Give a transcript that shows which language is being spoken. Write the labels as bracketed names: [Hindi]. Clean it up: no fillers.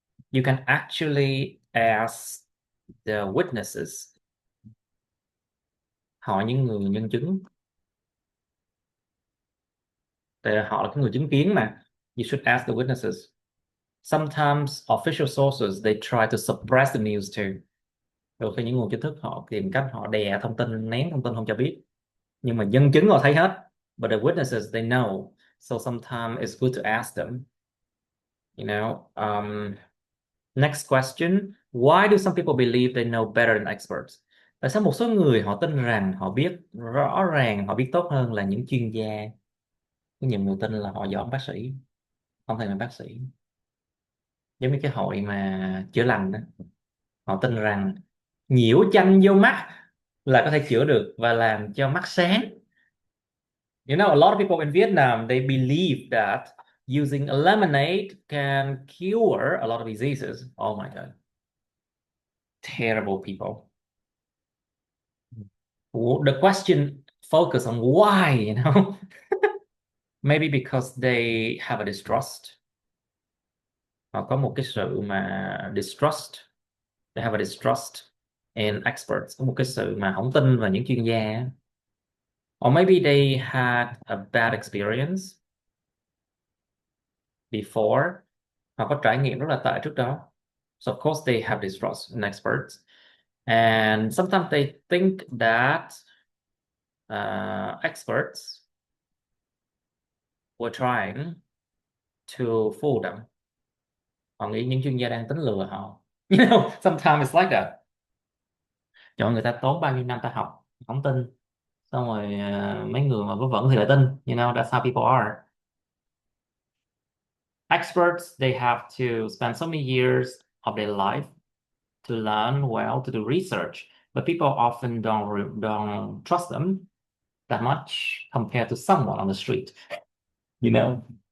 [English] You can actually ask the witnesses, [Vietnamese] hỏi những người nhân chứng, tại họ là cái người chứng kiến mà. [English] You should ask the witnesses. Sometimes official sources they try to suppress the news too. [Vietnamese] Đôi khi những nguồn chính thức họ tìm cách họ đè thông tin, nén thông tin không cho biết. Nhưng mà nhân chứng họ thấy hết. [English] But the witnesses they know. So sometimes it's good to ask them. You know. Next question. Why do some people believe they know better than experts? [Vietnamese] Tại sao một số người họ tin rằng họ biết rõ ràng, họ biết tốt hơn là những chuyên gia? Có nhiều người tin là họ giỏi hơn bác sĩ, không thèm là bác sĩ. Giống như cái hội mà chữa lành đó. Họ tin rằng nhiễu chanh vô mắt là có thể chữa được và làm cho mắt sáng. [English] You know, a lot of people in Vietnam, they believe that using a lemonade can cure a lot of diseases. Oh my God. Terrible people. The question focus on why, you know. Maybe because they have a distrust. [Vietnamese] Họ có một cái sự mà distrust. [English] They have a distrust in experts. [Vietnamese] Có một cái sự mà không tin vào những chuyên gia. [English] Or maybe they had a bad experience before. [Vietnamese] Họ có trải nghiệm rất là tệ trước đó. [English] So of course they have distrust in experts. And sometimes they think that experts were trying to fool them. [Vietnamese] Họ nghĩ những chuyên gia đang tính lừa họ. [English] You know, sometimes it's like that. [Vietnamese] Chọn người ta tốn bao nhiêu năm ta học, không tin. Xong rồi mấy người mà vớ vẩn thì lại tin. [English] You know, that's how people are. Experts, they have to spend so many years of their life to learn well, to do research. But people often don't trust them that much compared to someone on the street. You know?